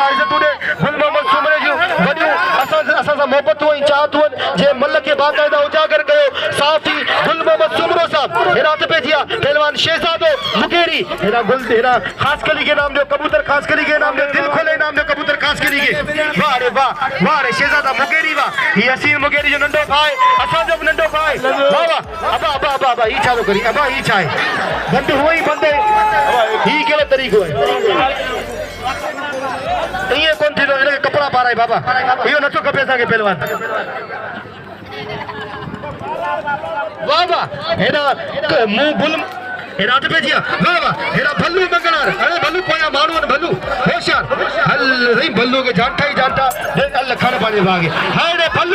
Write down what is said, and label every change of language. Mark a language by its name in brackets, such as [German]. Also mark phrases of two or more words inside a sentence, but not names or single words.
[Sindhi] इज़तूं ॾे गुल मोहम्मद सुमरे जूं वॾियूं असां सां मोहबतूं ऐं चाहतूं आहिनि जे मल खे बाक़ाइदा उजागर कयो साफ़ी गुल मोहम्मद सुमरो साहब हेॾा अध पे थिया पहलवान शहज़ादो मुगेरी हेॾा ख़ासि कली खे नाम ॾियो कबूतर ख़ासि कली खे नाम ॾियो दिल खोले नाम ॾियो कबूतर ख़ासि कली खे वाह रे वाह रे शहज़ादा मुगेरी वाह हीअ असीम मुगेरी जो नंढो भाउ असांजो बि नंढो भाउ वाह वाह अबा ही छा थो करी अबा ही छा आहे बंदि हुअं ई बंदि ही कहिड़ो तरीक़ो आहे ईअं कोन थींदो हिनखे कपिड़ा पाराए बाबा इहो नथो खपे असांखे पहलवान वाह वाह हेॾा मुंहुं गुल हेॾा अध पे थिया वाह वाह हेॾा भल्लू मंगणार अरे भल्लू पोयां माण्हू आहिनि भल्लू होशियार हल साईं भल्लू खे जानटा ई जानटा अल खण पंहिंजे भाउ खे हाणे भल्लू